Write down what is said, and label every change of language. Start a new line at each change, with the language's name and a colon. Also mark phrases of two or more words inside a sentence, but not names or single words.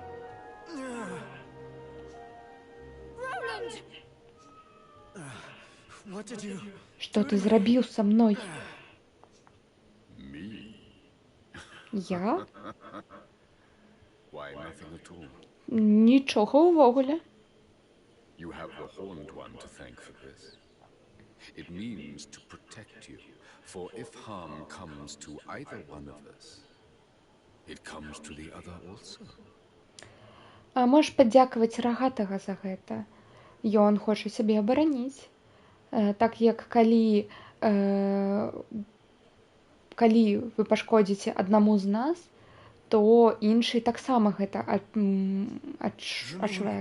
Belarusian: Што ты зрабіў са мной? Я? Нічога ўвогуле.
English: You have the Horned One to thank for this. It means to protect you, for if harm comes to either one of us, it comes to the other also.
Belarusian: А можаш падзякаваць рагатага за гэта. Ён хоча сябе абараніць. Так як калі вы пашкодзіце аднаму з нас, то іншы таксама гэта адчувае.